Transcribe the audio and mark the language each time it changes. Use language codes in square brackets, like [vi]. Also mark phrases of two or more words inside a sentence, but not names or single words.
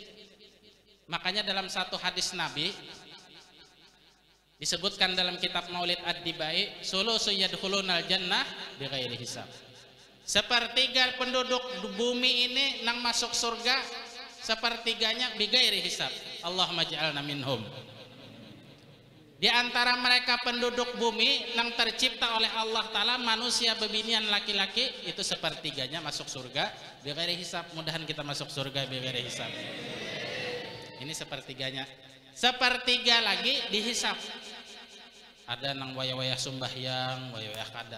[id] Makanya dalam satu hadis Nabi disebutkan dalam kitab Maulid Ad-Dibai, [ar] ثلث يدخلون الجنة بغير حساب. [id] Sepertiga penduduk bumi ini nang masuk surga, sepertiganya [ar] بغير حساب. اللهم اجعلنا منهم. [id] Di antara mereka penduduk bumi nang tercipta oleh Allah Ta'ala, manusia bebinian laki-laki, itu sepertiganya masuk surga [ar] بغير حساب. [id] Mudahan kita masuk surga [ar] بغير حساب. [id] Ini sepertiganya. [bjn] Sepertiga lagi dihisap. Ada nang wayah-wayah sumbahyang, wayah-wayah kada.